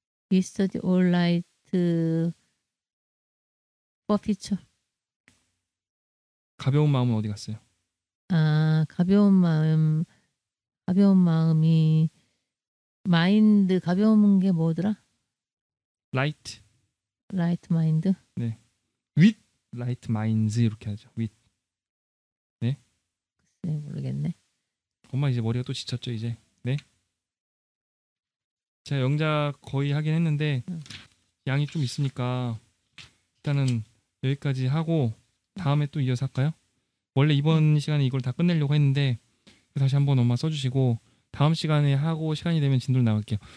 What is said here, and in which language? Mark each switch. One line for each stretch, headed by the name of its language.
English: We study all night for future.
Korean: 가벼운 마음은 어디 갔어요? 가벼운 마음이 마인드 가벼운 게 뭐더라?
English: Light mind.
Korean: 네.
English: With light minds
Korean: 이렇게 하죠.
English: With. 네.
Korean: 글쎄 모르겠네. 엄마 이제 머리가 또 지쳤죠 이제. 네. 제가 영작 거의 하긴 했는데 양이 좀 있으니까 일단은 여기까지 하고 다음에 또 이어서 할까요? 원래 이번 시간에 이걸 다 끝내려고 했는데 다시 한번 엄마 써주시고 다음 시간에 하고 시간이 되면 진도를 나갈게요.